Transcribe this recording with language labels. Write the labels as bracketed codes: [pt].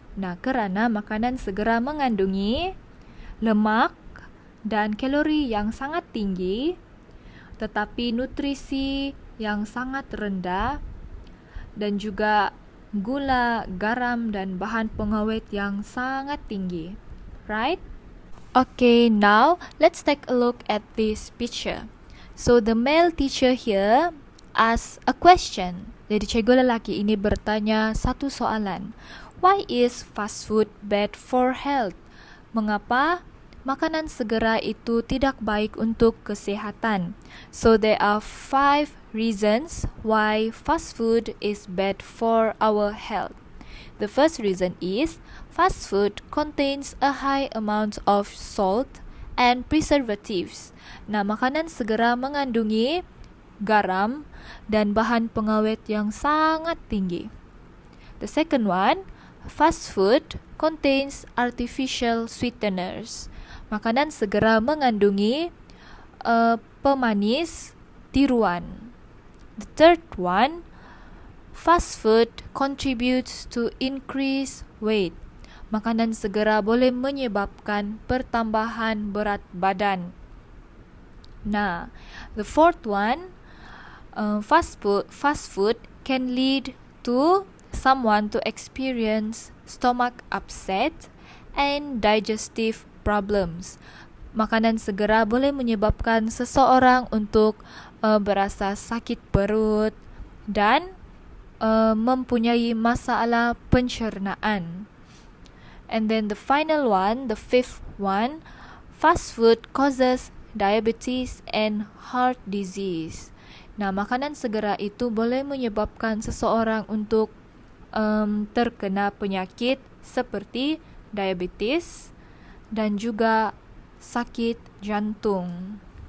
[ms] Nah, kerana makanan segera mengandungi lemak dan kalori yang sangat tinggi, tetapi nutrisi yang sangat rendah, dan juga gula, garam, dan bahan pengawet yang sangat tinggi. [en] Right? Okay, now let's take a look at this picture. So the male teacher here asks a question. [ms] Jadi cikgu lelaki ini bertanya satu soalan. [en] Why is fast food bad for health? [ms] Mengapa makanan segera itu tidak baik untuk kesehatan? [en] So there are 5 reasons why fast food is bad for our health. The first reason is fast food contains a high amount of salt and preservatives. [ms] Nah, makanan segera mengandungi garam dan bahan pengawet yang sangat tinggi. [en] The second one, fast food contains artificial sweeteners. [ms] Makanan segera mengandungi pemanis tiruan. [en] The third one, fast food contributes to increase weight. [ms] Makanan segera boleh menyebabkan pertambahan berat badan. [en] Nah, the fourth one, fast food can lead to someone to experience stomach upset and digestive problems. [ms] Makanan segera boleh menyebabkan seseorang untuk berasa sakit perut dan mempunyai masalah pencernaan. [en] And then the final one, the fifth one, fast food causes diabetes and heart disease. [ms] Nah, makanan segera itu boleh menyebabkan seseorang untuk terkena penyakit seperti diabetes dan juga sakit jantung.